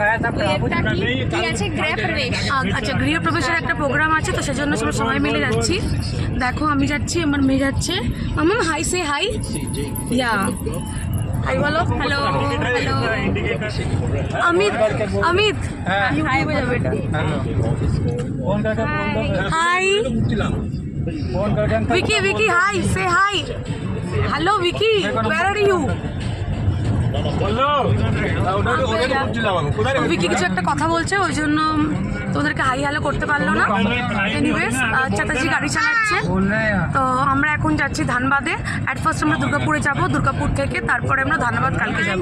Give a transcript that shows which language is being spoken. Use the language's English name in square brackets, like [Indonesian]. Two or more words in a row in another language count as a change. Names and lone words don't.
[Bangla] আচ্ছা, গৃহপ্রবেশের একটা প্রোগ্রাম আছে, তো সেজন্য সবাই মিলে যাচ্ছি। দেখো, আমি যাচ্ছি, আমার মেয়ে যাচ্ছে। [English] mamma hi, say hi. [Bangla] ইয়া হাই বলো। [English] hello hello [Bangla] অমিত, অমিত ইউটিউবে যাবে এটা। [English] hi Vicky, Vicky hi, say hi. hello Vicky, where are you? [Bangla] विकी কিছু একটা কথা বলছে, ওই জন্য তোদেরকে [English] hi hello [Bangla] করতে পারলো না। এনিওয়েজ, চাচাজি গাড়ি চালাচ্ছে, তো আমরা এখন যাচ্ছি ধানবাদে। [English] at first [Bangla] আমরা দুর্গাপুরে যাব, দুর্গাপুর থেকে তারপরে আমরা ধানবাদ কালকে যাবো।